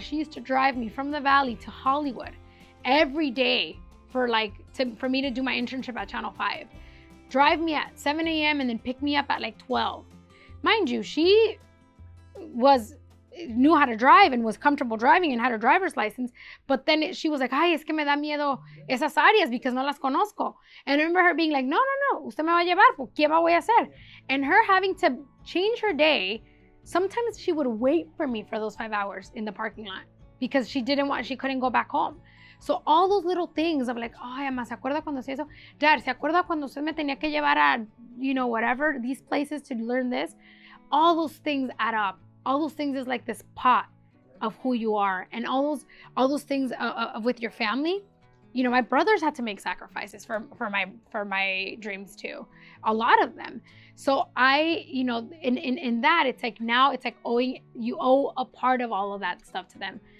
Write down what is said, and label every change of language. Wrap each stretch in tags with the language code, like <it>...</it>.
<en>She used to drive me from the Valley to Hollywood every day for me to do my internship at Channel 5. Drive me at 7 a.m. and then pick me up at like 12. Mind you, she knew how to drive and was comfortable driving and had her driver's license, but then she was like,</en> <es>ay, es que me da miedo esas áreas</es> <en>because</en> <es>no las conozco.</es> <en>And I remember her being like,</en> <es>no, usted me va a llevar, pues, ¿qué voy a hacer?</es> <en>And her having to change her day. Sometimes she would wait for me for those 5 hours in the parking lot because she couldn't go back home. So all those little things of like,</en> <es>ay, mamá, ¿se acuerda cuando hacía eso? Dad, ¿se acuerda cuando usted me tenía que llevar a,</es> <en>whatever, these places to learn this? All those things add up. All those things is like this pot of who you are. And all those things with your family. My brothers had to make sacrifices for my dreams too. A lot of them. So I, in that, it's like now it's like you owe a part of all of that stuff to them.</en>